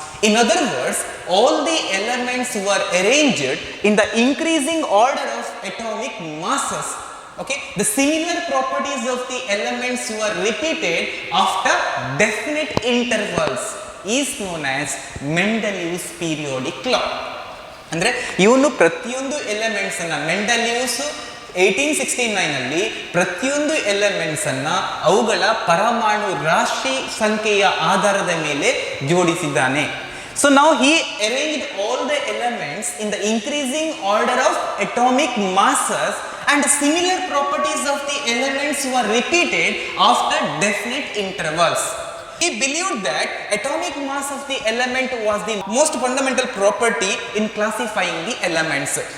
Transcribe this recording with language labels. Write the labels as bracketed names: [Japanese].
[English] In other words, all the elements were arranged in the increasing order of atomic masses. Okay, the similar properties of the elements were repeated after definite intervals is known as Mendeleev's periodic law. [Kannada] ಅಂದ್ರೆ ಇವನು ಪ್ರತಿಯೊಂದು elements ಅನ್ನ ಮೆಂಡಲಿಯೂಸ್ 1869 ಅಲ್ಲಿ ಪ್ರತಿಯೊಂದು elements ಅನ್ನ ಅವುಗಳ ಪರಮಾಣು ರಾಶಿ ಸಂಖ್ಯೆಯ ಆಧಾರದ ಮೇಲೆ ಜೋಡಿಸಿದ್ದಾನೆ. [English] So now he arranged all the elements in the increasing order of atomic masses and similar properties of the elements were repeated after definite intervals. He believed that atomic mass of the element was the most fundamental property in classifying the elements.